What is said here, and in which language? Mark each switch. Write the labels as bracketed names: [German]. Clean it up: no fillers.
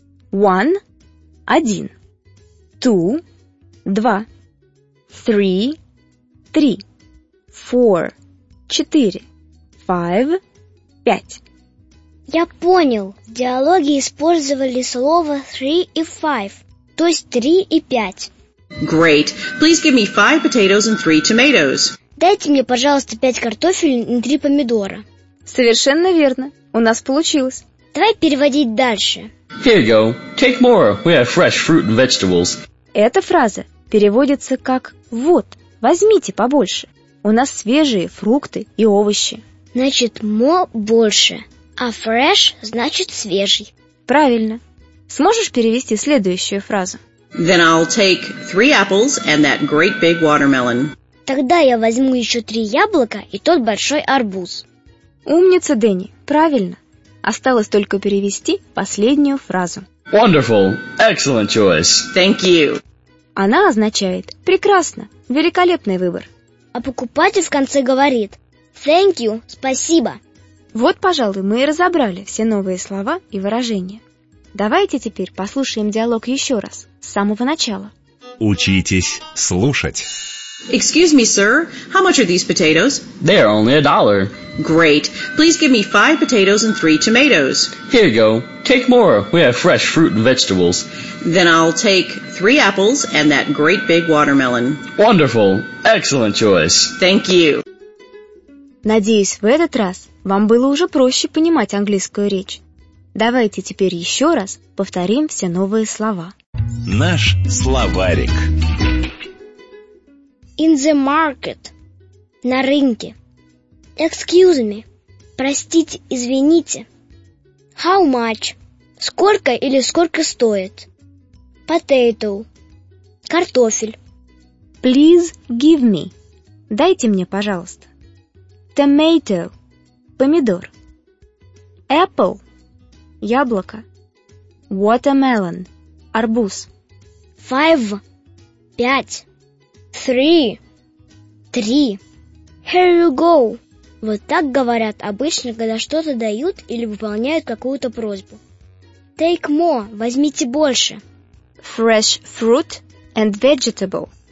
[English] 1 – 1. 2 – 2. 3 – 3. 4 – 4. 5 – 5. [Russian] Я понял. В диалоге использовали слово 3 и 5, то есть 3 и 5. [English] Great. Please give me 5 potatoes and 3 tomatoes. [Russian] Дайте мне, пожалуйста, 5 картофелин и 3 помидора. Совершенно верно. У нас получилось. Давай переводить дальше. [English] Here you go. Take more. We have fresh fruit and vegetables. [Russian] Эта фраза переводится как «вот, возьмите побольше». У нас свежие фрукты и овощи. Значит, more – больше, а fresh – значит свежий. Правильно. Сможешь перевести следующую фразу? [English] Then I'll take 3 apples and that great big watermelon. [Russian] Тогда я возьму еще 3 яблока и тот большой арбуз. Умница, Дэнни. Правильно. Осталось только перевести последнюю фразу. [English] Wonderful. Excellent choice. Thank you. [Russian] Она означает «прекрасно», «великолепный выбор». А покупатель в конце говорит [English] «thank you», [Russian] «спасибо». Вот, пожалуй, мы и разобрали все новые слова и выражения. Давайте теперь послушаем диалог еще раз, с самого начала. Учитесь слушать. [English] Excuse me, sir. How much are these potatoes? They are only $1. Great. Please give me 5 potatoes and 3 tomatoes. Here you go. Take more. We have fresh fruit and vegetables. Then I'll take 3 apples and that great big watermelon. Wonderful. Excellent choice. Thank you. [Russian] Надеюсь, в этот раз вам было уже проще понимать английскую речь. Давайте теперь еще раз повторим все новые слова. Наш словарик. [English] In the market. [Russian] На рынке. [English] Excuse me. [Russian] Простите, извините. [English] How much? [Russian] Сколько или сколько стоит? [English] Potato. [Russian] Картофель. [English] Please give me. [Russian] Дайте мне, пожалуйста. [English] Tomato. [Russian] Помидор. [English] Apple. [Russian] Яблоко. [English] Watermelon. [Russian] Арбуз. [English] 5. 5. 3. 3. Here you go. [Russian] Вот так говорят обычно, когда что-то дают или выполняют какую-то просьбу. [English] Take more. [Russian] Возьмите больше. [English] Fresh fruit and vegetable.